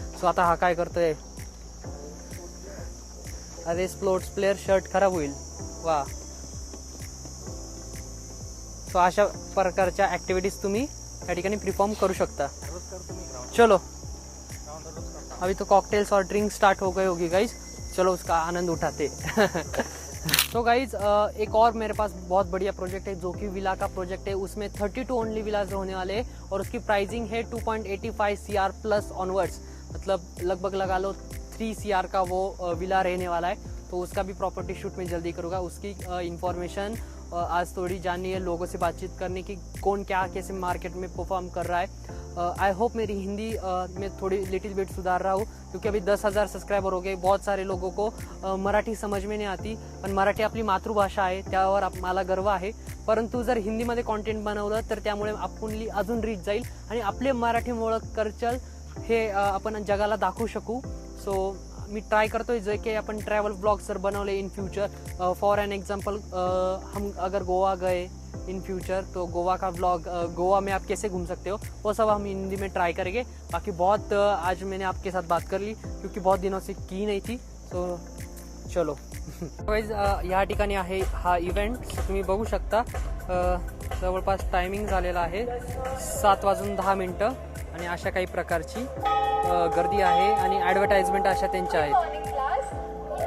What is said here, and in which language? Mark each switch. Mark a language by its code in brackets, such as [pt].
[mr] So आता हा काय करतोय, अरे स्पोर्ट्स प्लेअर शर्ट खराब होईल. वा. सो अशा प्रकारच्या ऍक्टिव्हिटीज तुम्ही या ठिकाणी परफॉर्म करू शकता. [hi] चलो अभी तो कॉकटेल्स और ड्रिंक स्टार्ट हो गई होगी गाइज, चलो उसका आनंद उठाते। तो गाइज एक और मेरे पास बहुत बढ़िया प्रोजेक्ट है जो कि विला का प्रोजेक्ट है। उसमें 32 ओनली विलाज होने वाले हैं और उसकी प्राइसिंग है 2.85 CR प्लस ऑनवर्ड्स, मतलब लगभग लगा लो 3 CR का वो विला रहने वाला है। तो उसका भी प्रॉपर्टी शूट में जल्दी करूँगा। उसकी इंफॉर्मेशन आज थोड़ी जाननी है, लोगों से बातचीत करने की, कौन क्या कैसे मार्केट में परफॉर्म कर रहा है। आई होप मेरी हिंदी में थोड़ी लिटिल बिट सुधार रहा हूँ, क्योंकि अभी 10,000 सबस्क्रायबर हो गए। बहुत सारे लोगों को मराठी समज में नाही आती, [mr] पण मराठी आपली मातृभाषा आहे, त्यावर मला गर्व आहे। परंतु जर हिंदीमध्ये कॉन्टेंट बनवलं तर त्यामुळे आपली अजून रीच जाईल आणि आपले मराठीमुळे कल्चर हे आपण जगाला दाखवू शकू। सो मी ट्राय करतोय जे की अपन ट्रैवल ब्लॉग्स जर बनवले [hi] in future, for an example हम अगर गोवा गए इन फ्यूचर तो गोवा का व्लॉग, गोवा में आप कैसे घूम सकते हो, वो सब हम हिंदी में ट्राई करेंगे। बाकी बहुत आज मैंने आपके साथ बात कर ली क्योंकि बहुत दिनों से की नहीं थी। [mr] तो चलो गाइस या ठिकाणी आहे हा इव्हेंट, तुम्ही बघू शकता। जवळपास टायमिंग झालेला आहे 7:10 आणि अशा काही प्रकारची गर्दी आहे आणि ॲडव्हर्टाइजमेंट अशा त्यांच्या आहेत।